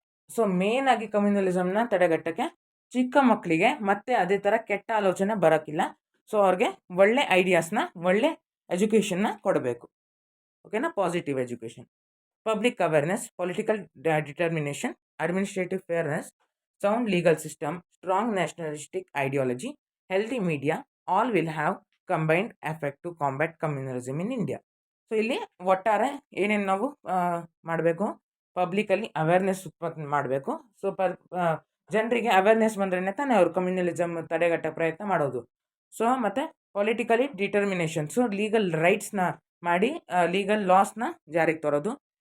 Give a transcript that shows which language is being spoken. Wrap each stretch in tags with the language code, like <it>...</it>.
<kn>So main ಆಗಿ ಕಮ್ಯುನಲಿಸಮ್ನ ತಡೆಗಟ್ಟಕ್ಕೆ ಚಿಕ್ಕ ಮಕ್ಕಳಿಗೆ ಮತ್ತೆ ಅದೇ ಥರ ಕೆಟ್ಟ ಆಲೋಚನೆ ಬರೋಕ್ಕಿಲ್ಲ. ಸೊ ಅವ್ರಿಗೆ ಒಳ್ಳೆ ಐಡಿಯಾಸ್ನ, ಒಳ್ಳೆ ಎಜುಕೇಷನ್ನ ಕೊಡಬೇಕು.</kn> <en>ಓಕೆನಾ. Positive education, public awareness, political determination, administrative fairness, sound legal system, strong nationalistic ideology, healthy media, all will have combined effect to combat communalism in India.</en> <kn>So ಇಲ್ಲಿ ಒಟ್ಟಾರೆ ಏನೇನು ನಾವು ಮಾಡಬೇಕು, ಪಬ್ಲಿಕಲ್ಲಿ ಅವೇರ್ನೆಸ್ ಉತ್ಪತ್ತಿ ಮಾಡಬೇಕು. ಸೊ ಜನರಿಗೆ ಅವೇರ್ನೆಸ್ ಬಂದ್ರೆ ತಾನೇ ಅವ್ರು ಕಮ್ಯುನಲಿಸಮ್ ತಡೆಗಟ್ಟ ಪ್ರಯತ್ನ ಮಾಡೋದು. ಸೊ ಮತ್ತು ಪೊಲಿಟಿಕಲಿ ಡಿಟರ್ಮಿನೇಷನ್, ಸೊ ಲೀಗಲ್ ರೈಟ್ಸ್ನ ಮಾಡಿ ಲೀಗಲ್ ಲಾಸ್ನ ಜಾರಿಗೆ ತರೋದು.</kn>